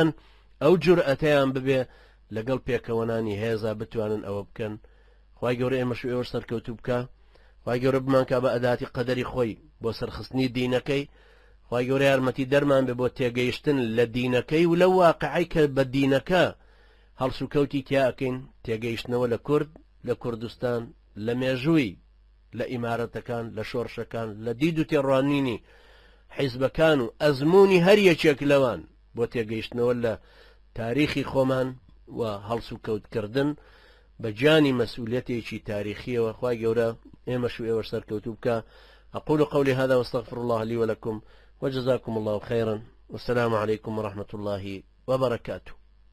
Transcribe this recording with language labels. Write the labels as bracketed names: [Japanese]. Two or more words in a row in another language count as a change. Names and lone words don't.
[Central Kurdish] ئەو جورئەتەیان ببێ لەگەڵ پێکەوەنانی هێزا بتوانن ئەوە بکەن خوای گەورە ئێمەش ئێوە سەرکەوتوو بکە خوای گەورە بمانکە بە ئەداتی قەدەری خۆی بۆ سەرخستنی دینەکەی خوای گەورە یارمەتی دەرمان بێ بۆ تێگەیشتن لە دینەکەی و لە واقعی کە بە دینەکە هەڵسوکەوتی تیاکەین تێگەیشتنەوە لە کورد لە کوردستان لە مێژووی لە ئیمارەتەکان لە شۆڕشەکان لە دید و تێڕوانینی حیزبەکان و ئەزمموی هەر یەکێک لەوان بۆ تێگەیشتنەوە لە تاریخی خۆمان و هەڵس و کەوتکردن بە جانی مەسئولیەتێکی تاریخیەوە خوای گەورە ئێمەش و ئێوە سەرکەوتوو بکە. [Arabic] أقول قولي هذا واستغفر الله لي ولكم وجزاكم الله خيرا والسلام عليكم ورحمة الله وبركاته.